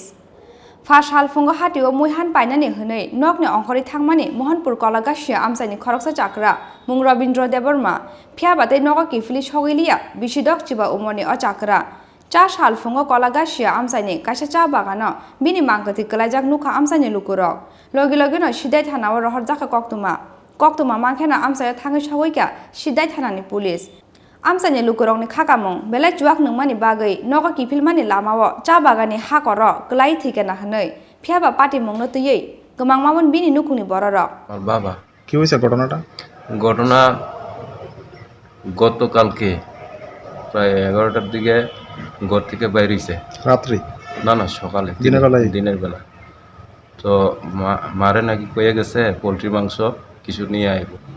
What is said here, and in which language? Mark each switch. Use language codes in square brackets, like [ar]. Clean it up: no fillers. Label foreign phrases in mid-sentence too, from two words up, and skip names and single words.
[trp] Fashal fungo hatio muihan painani hwnei nokni ongkhori thangmani Mohanpur Kolagasia amsaini khoroksa chakra mung Robindra Debbarma phiaba tei nogo kifli sogiliya bisidok chiba umoni o chakra cha sal fungo Kolagasia amsaini kaisa cha bagano bini mangkhathi klaijak nukha amsaini lukurok logi logi no sidai thanao rohorjaka koktoma mangkhena amsai thangi sogoika sidai thanani police. Amsaini lukurokni khakamung belai juak nungmani bagui nogo kifilmani lamao cha bagani hakoro klai thikena hnei phiaba pati mungno tuyei gmangmamon bini nukungni bororok. [bn] আর বাবা কি হয়েছে ঘটনাটা? ঘটনা গতকালকে প্রায় 11টার দিকে ঘর থেকে বাইর হইছে। রাত্রি? না না, সকালে, দিনের বেলা। তো মারে নাকি কয়ে গেছে পোলট্রি মাংস কিছু নিয়ে আইব।